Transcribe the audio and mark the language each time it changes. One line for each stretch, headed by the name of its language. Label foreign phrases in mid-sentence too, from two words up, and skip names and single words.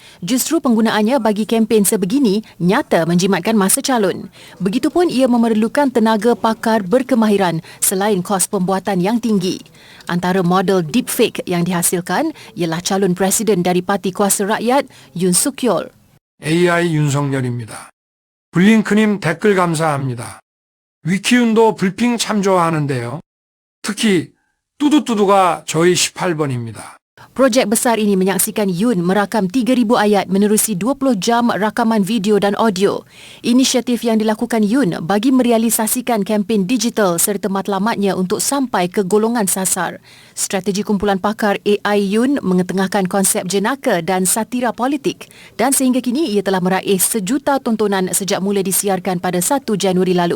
Malay: Justru penggunaannya bagi kempen sebegini nyata menjimatkan masa calon. Begitupun ia memerlukan tenaga pakar berkemahiran selain kos pembuatan yang tinggi. Antara model deepfake yang dihasilkan ialah calon presiden dari Parti Kuasa Rakyat Yoon Suk Yeol.
Korean: AI 윤석열입니다. 블링크님 댓글 감사합니다. 위키운도 불핑 참조하는데요. 특히 뚜두뚜두가 저희 18번입니다.
Malay: Projek besar ini menyaksikan Yun merakam 3,000 ayat menerusi 20 jam rakaman video dan audio. Inisiatif yang dilakukan Yun bagi merealisasikan kempen digital serta matlamatnya untuk sampai ke golongan sasar. Strategi kumpulan pakar AI Yun mengetengahkan konsep jenaka dan satira politik dan sehingga kini ia telah meraih 1 juta tontonan sejak mula disiarkan pada 1 Januari lalu.